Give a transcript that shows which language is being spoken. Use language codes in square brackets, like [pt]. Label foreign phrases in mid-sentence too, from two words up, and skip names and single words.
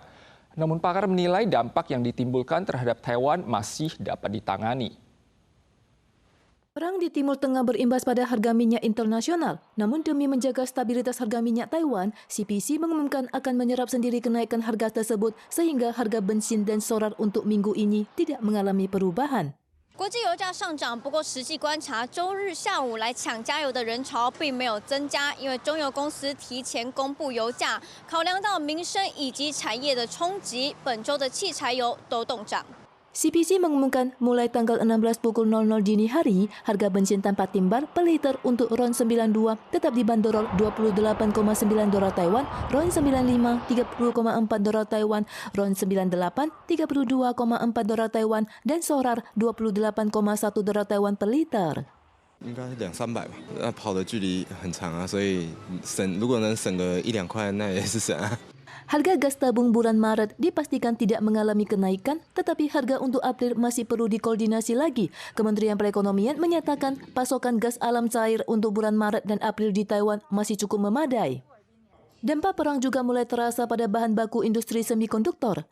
[id] Namun pakar menilai dampak yang ditimbulkan terhadap Taiwan masih dapat ditangani. Perang di Timur Tengah berimbas pada harga minyak internasional. Namun demi menjaga stabilitas harga minyak Taiwan, CPC mengumumkan akan menyerap sendiri kenaikan harga tersebut sehingga harga bensin dan solar untuk minggu ini tidak mengalami perubahan. [zh] 国际油价上涨，不过实际观察，周日下午来抢加油的人潮并没有增加，因为中油公司提前公布油价，考量到民生以及产业的冲击，本周的汽柴油都动涨。 [id] CPC mengumumkan mulai tanggal 16 pukul 00 dini hari, harga bensin tanpa timbar per liter untuk RON 92 tetap dibanderol $28,9 Taiwan, RON 95 $30,4 Taiwan, RON 98 $32,4 Taiwan, dan solar $28,1 Taiwan per liter. [zh] 应该200-300吧，那跑的距离很长啊，所以如果能省个1-2块，那也是省啊。 [id] Harga gas tabung bulan Maret dipastikan tidak mengalami kenaikan, tetapi harga untuk April masih perlu dikoordinasi lagi. Kementerian Perekonomian menyatakan pasokan gas alam cair untuk bulan Maret dan April di Taiwan masih cukup memadai. Dampak perang juga mulai terasa pada bahan baku industri semikonduktor.